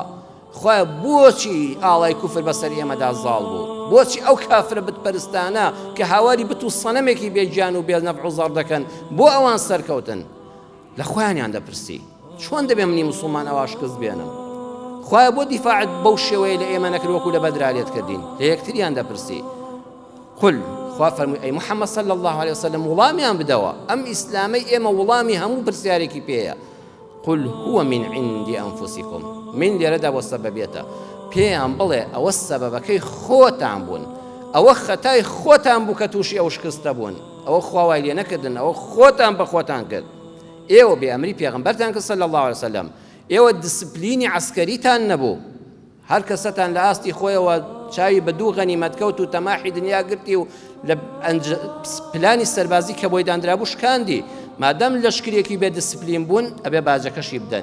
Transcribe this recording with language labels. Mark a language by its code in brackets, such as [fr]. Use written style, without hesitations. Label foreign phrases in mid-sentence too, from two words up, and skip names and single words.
[ckb] خوایە بۆچی ئاڵای کوفر بەسەر ئێمەدا زاڵ بوو بۆچی ئەو کافرە بتپەرستانە کە هاواری بت و سەنەمێکی بێگیان و بێنەفع و زەڕ دەکەن بۆ ئەوان سەرکەوتن لە خۆیانیان دەپرسی چۆن دەبێ منی مسلمان ئەواش کەس بێنم خوایە بۆ دیفاعت بەو شێوەیە لە ئێمە نەکرد وەکو لە بەدرا لێت کردین لە یەکتریان دەپرسی. قل خوا فەرمووی ئەی محەممەد [ar] صلی الله علیه وسلم [ckb] وڵامیان بدەوە ئەم ئیسلامەی ئێمە وڵامی هەموو پرسیارێکی پێیە. [ar] قل هو من عند أنفسكم [ckb] من لێرەدا بۆ سەبەبێتە پێیان بڵێ ئەوە سەبەبەکەی خۆتان بوون ئەوە خەتای خۆتان بوو کە تووشی ئەو شکستە بوون ئەوە خواوای لێ نەکردن ئەوە خۆتان بە خۆتان کرد. ئێوە بێ ئەمری پێغەمبەرتان کرد [ar] صلی الله علیه وسلم [ckb] ئێوە دیسپلینی عەسکەریتان نەبوو هەر کەسەتان لە ئاستی خۆیەوە چاوی بە دوو غەنیمەتکەوت و تەماحی دنیا گرتی و لە پلانی سەربازی کە بۆی دانرابوو شکاندی، مادەم لەشکرێکی بێ دیسپلین بوون ئەبێ باجەکەشی بدەن.